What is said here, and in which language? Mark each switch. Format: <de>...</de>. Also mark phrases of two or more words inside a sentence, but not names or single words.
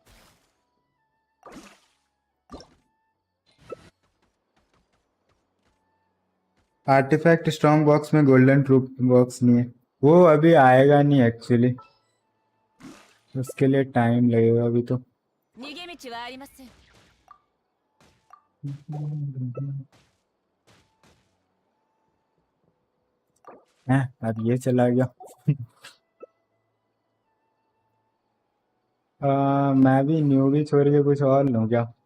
<en>artifact strong box</en> <hi>में</hi> <en>golden troupe box</en> <hi>नहीं है, वो अभी आएगा नहीं एक्चुअली, उसके लिए टाइम लगेगा अभी तो।</hi> <ja>逃げ道はありません。</ja> <hi>है अब ये चला गया। मैं भी न्यू भी छोड़ के कुछ और लूं क्या।</hi>